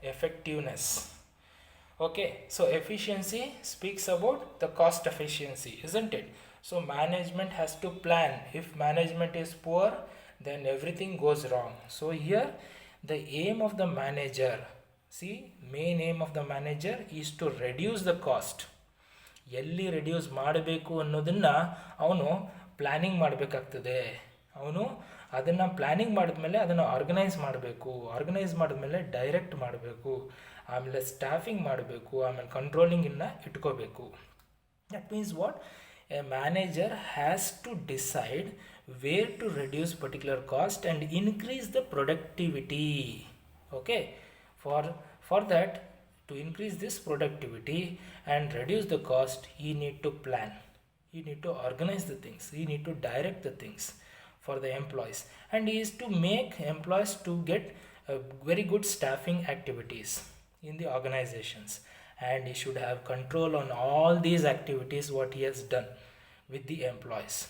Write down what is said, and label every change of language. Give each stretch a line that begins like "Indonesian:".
English: Effectiveness. Okay, so efficiency speaks about the cost efficiency, isn't it? So management has to plan. If management is poor, then everything goes wrong. So here the aim of the manager, see, main aim of the manager is to reduce the cost.
Kannada: ಎಲ್ಲಿ reduce ಮಾಡಬೇಕು ಅನ್ನೋದನ್ನು ಅವನು planning ಮಾಡಬೇಕಾಗ್ತದೆ. ಅವನು ಅದನ್ನು planning ಮಾಡಿದ್ಮೇಲೆ ಅದನ್ನು organise ಮಾಡಿದ್ಮೇಲೆ ಡೈರೆಕ್ಟ್ ಮಾಡಬೇಕು, ಆಮೇಲೆ ಸ್ಟಾಫಿಂಗ್ ಮಾಡಬೇಕು, ಆಮೇಲೆ ಕಂಟ್ರೋಲಿಂಗನ್ನು ಇಟ್ಕೋಬೇಕು.
English: That means what? A manager has to decide where to reduce particular cost and increase the productivity. Okay, for that, to increase this productivity and reduce the cost, he need to plan, he need to organize the things, he need to direct the things for the employees, and he is to make employees to get very good staffing activities in the organizations, and he should have control on all these activities what he has done with the employees.